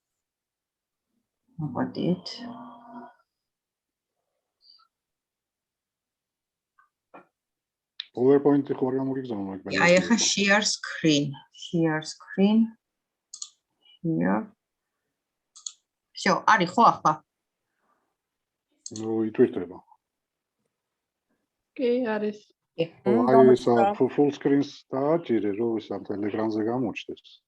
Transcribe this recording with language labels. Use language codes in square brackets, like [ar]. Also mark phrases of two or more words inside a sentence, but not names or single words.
[ka] მოგდით. PowerPoint-ი ხო არ გამოგიგზავნა? აი ახლა [en] share screen. Here. [ka] всё, არის ხო ახლა? ნუ იტვირთება. კი, არის. აი ეს [en] full screen- [ka] ს დააჭირე, რომ ის ამ ელეკრანზე გამოჩნდეს.